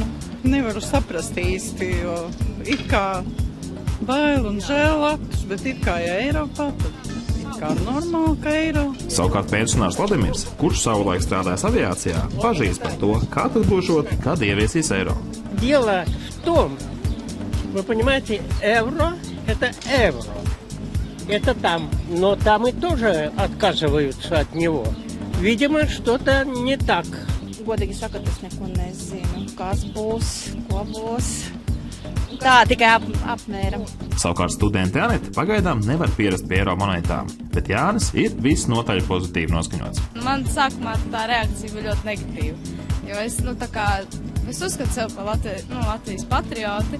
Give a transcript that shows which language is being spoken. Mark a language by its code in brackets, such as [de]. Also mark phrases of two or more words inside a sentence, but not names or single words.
[lv] Nevaru saprast īsti, jo it kā bail un žēl Latvijas, bet it kā ja Eiropā, tad kā normāli, ka eiro. Savukārt pensionārs Vladimirs, kurš savulaik strādājas aviācijā, bažīs par to, kā tas būšot, kad ieviesīs eiro. [ru] Дело в том, вы понимаете, евро – это евро. Это там, но там и тоже отказываются от него. Видимо, что-то не так. [lv] Godīgi sakot, es neko nezinu, kas būs, ko būs. Tā, tikai apmēram. Savukārt studenti Anita pagaidām nevar pierast pie eiro monētām, bet Jānis ir visnotaļ pozitīvi noskaņots. Man sākumā tā reakcija bija ļoti negatīva, jo es uzskatu sev par Latvijas patrioti.